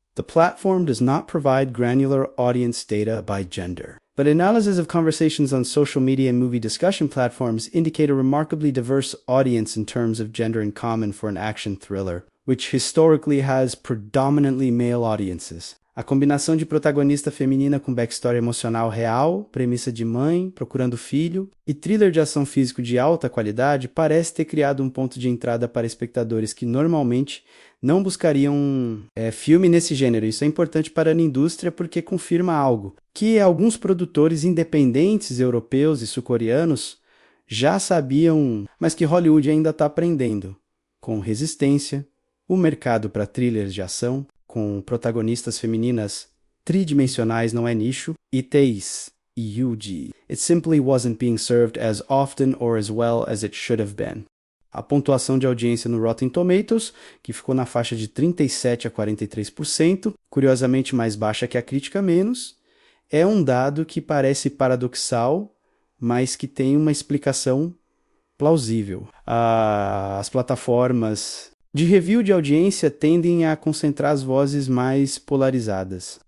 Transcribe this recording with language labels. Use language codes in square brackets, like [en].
[en] The platform does not provide granular audience data by gender, but analysis of conversations on social media and movie discussion platforms indicate a remarkably diverse audience in terms of gender in common for an action thriller, which historically has predominantly male audiences. [pt] A combinação de protagonista feminina com backstory emocional real, premissa de mãe, procurando filho, e thriller de ação físico de alta qualidade parece ter criado um ponto de entrada para espectadores que normalmente não buscariam filme nesse gênero. Isso é importante para a indústria porque confirma algo, que alguns produtores independentes europeus e sul-coreanos já sabiam, mas que Hollywood ainda está aprendendo. Com Resistência, o mercado para thrillers de ação, com protagonistas femininas tridimensionais não é nicho, e Taze e Yuji. [en] It simply wasn't being served as often or as well as it should have been. [pt] A pontuação de audiência no Rotten Tomatoes, que ficou na faixa de 37% a 43%, curiosamente mais baixa que a crítica menos, é um dado que parece paradoxal, mas que tem uma explicação plausível. As plataformas de review de audiência tendem a concentrar as vozes mais polarizadas.